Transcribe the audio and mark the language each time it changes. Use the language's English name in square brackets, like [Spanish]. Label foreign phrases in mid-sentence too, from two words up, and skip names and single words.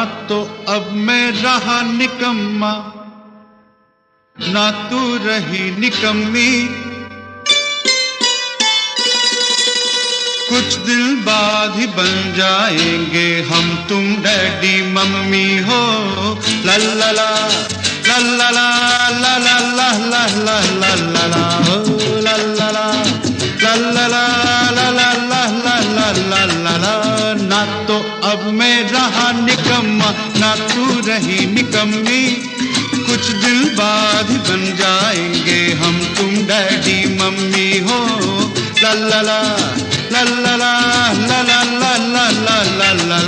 [Hindi] तो अब मैं रहा निकम्मा, ना तू रही निकम्मी। कुछ दिन बाद ही बन जाएंगे हम तुम [English] daddy mummy [Hindi] हो। ला ला ला ला ला ला ला ला ला ला ला ला ला ला हो ला ला ला ला ला ला ला ला ला ला ला ला ला ला। ना तो अब मैं रहा निकम्मा, ना तू रही निकम्मी। कुछ दिन बाद ही बन जाएंगे हम तुम [English] daddy mummy [Hindi] हो। ला ला ला ला ला ला ला ला ला ला ला ला ला ला।